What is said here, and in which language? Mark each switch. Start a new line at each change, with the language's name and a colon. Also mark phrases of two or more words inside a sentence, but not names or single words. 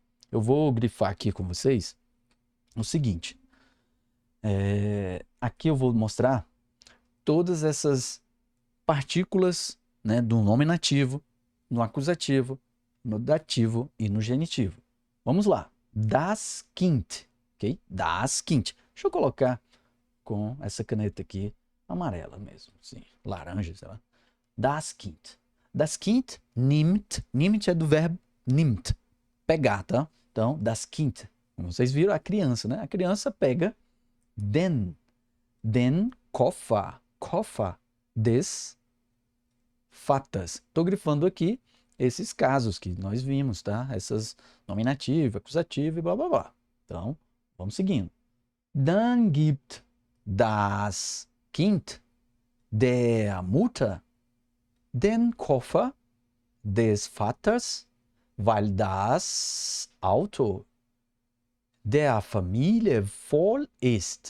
Portuguese: Eu vou grifar aqui com vocês o seguinte. Aqui eu vou mostrar todas essas partículas, né, do nominativo, no acusativo, no dativo e no genitivo. Vamos lá.
German: Das Kind, ok? Das Kind.
Portuguese: Deixa eu colocar com essa caneta aqui, amarela mesmo, sim, laranja, sei lá.
German: Das Kind. Das Kind nimmt, nimmt
Portuguese: é do verbo nimmt, pegar, tá? Então,
German: das Kind,
Portuguese: como vocês viram, a criança, né? A criança pega
German: den Koffer, Koffer des Vaters.
Portuguese: Estou grifando aqui esses casos que nós vimos, tá? Essas nominativo, acusativo e blá blá blá. Então, vamos seguindo.
German: Dann gibt das Kind der Mutter den Koffer des Vaters weil das Auto der Familie voll ist.